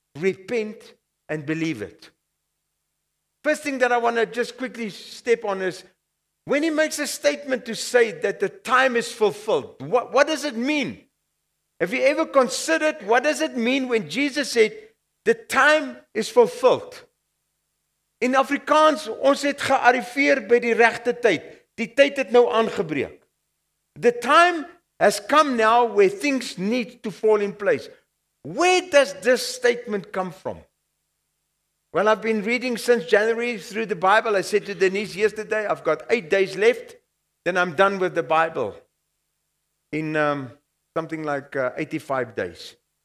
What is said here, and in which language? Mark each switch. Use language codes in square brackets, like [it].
[en] Repent and believe it. First thing that I want to just quickly step on is, when he makes a statement to say that the time is fulfilled, what does it mean? Have you ever considered what does it mean when Jesus said, the time is fulfilled? In Afrikaans, [af] ons het gearriveer by die regte tyd. Die tyd het nou aangebreek. [en] The time has come now where things need to fall in place. Where does this statement come from? Well, I've been reading since January through the Bible. I said to Denise yesterday, I've got 8 days left, then I'm done with the Bible in something like 85 days.